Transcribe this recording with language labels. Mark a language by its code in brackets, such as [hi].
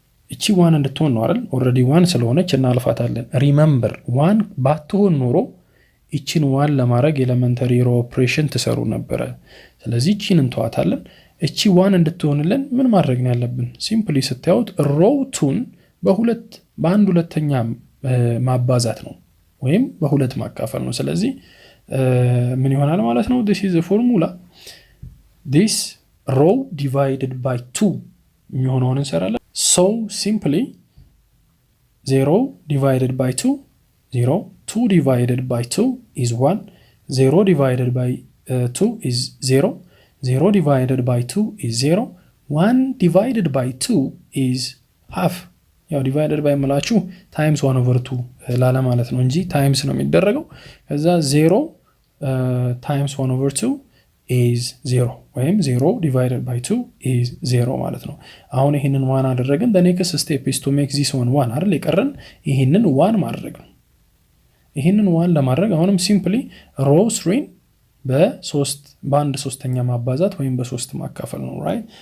[am] እቺ 1 እንድትሆን ነው አይደል? ኦሬዲ 1 ስለሆነች እናልፋታለን። ሪሜምበር 1 ባትሆን ኖሮ እቺን 1 ለማድረግ ኤሌመንተሪ ሮ ኦፕሬሽን ተሰሩ ነበር። ስለዚህ እቺን እንተዋታለን። እቺ 1 እንድትሆንልን ምን ማድረግ ነው ያለብን? ሲምፕሊ ስታዩት ሮ 2ን በአንድ ሁለተኛ ማባዛት ነው ወይም በሁለት ማካፈል ነው። ስለዚህ ምን ይሆናል ማለት ነው? [en] this is the formula this row divided by 2 [am] የሚሆነውን እንሰራለን። [en] so simply 0 divided by 2 0 2 divided by 2 is 1 0 divided by 2 is 0 0 divided by 2 is 0 1 divided by 2 is half [am] ያው [en] divided by [am] መላችሁ [en] times 1/2 [am] ላለ ማለት ነው እንጂ [en] times [am] ነው የሚደረገው። ከዛ [en] 0 times 1/2 is 0 [am] ወይም [en] 0 divided by 2 is 0 [am] ማለት ነው። አሁን ይሄንን 1 አደረግን። [en] the next step is to make this one 1 [am] አይደል? የቀረን ይሄንን 1 ማድረግ ነው። ይሄንን 1 ለማድረግ አሁንም [en] simply row 3 [am] በአንድ ሶስተኛ ማባዛት ወይም በ3 ማካፈል ነው [en] right?